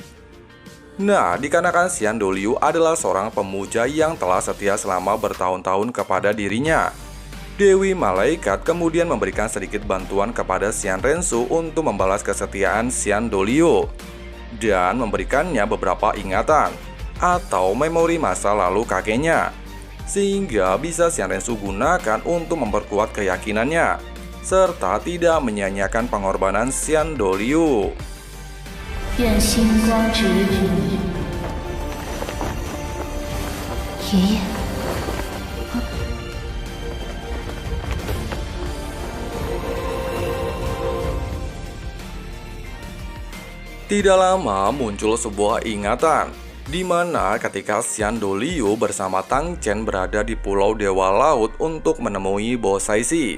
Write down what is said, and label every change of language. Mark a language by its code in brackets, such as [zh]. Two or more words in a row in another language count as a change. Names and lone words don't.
[id] Nah, dikarenakan Xian Doliu adalah seorang pemuja yang telah setia selama bertahun-tahun kepada dirinya, Dewi Malaikat kemudian memberikan sedikit bantuan kepada Xian Rensu untuk membalas kesetiaan Xian Doliu dan memberikannya beberapa ingatan atau memori masa lalu kakeknya, sehingga bisa Xian Rensu gunakan untuk memperkuat keyakinannya serta tidak menyia-nyiakan pengorbanan Xian Doliu. [zh] 愿星光指引你，爷爷。 [id] Tidak lama muncul sebuah ingatan, di mana ketika Xian Doliu bersama Tang Chen berada di Pulau Dewa Laut untuk menemui Bo Saisi.